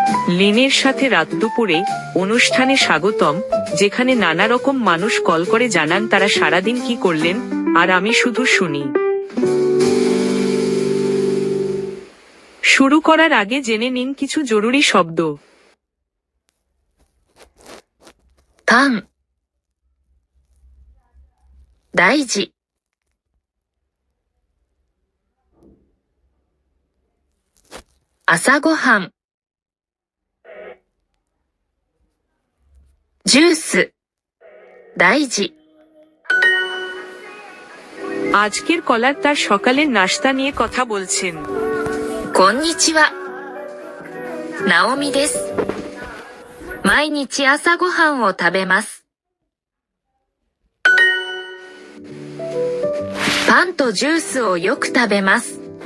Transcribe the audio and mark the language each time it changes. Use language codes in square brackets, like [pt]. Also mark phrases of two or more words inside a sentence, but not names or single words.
[bn] লিনের সাথে রাত দুপুরে অনুষ্ঠানে স্বাগতম, যেখানে নানা রকম মানুষ কল করে জানান তারা সারাদিন কি করলেন, আর আমি শুধু শুনি। শুরু করার আগে জেনে নিন কিছু জরুরি শব্দ। [ja] パン、大事。朝ごはん、ジュース、大事。 [bn] আজকের কলার তার সকালের নাস্তা নিয়ে কথা বলছেন। [ja] こんにちは。ナオミです。毎日朝ごはんを食べます。パンとジュースをよく食べます。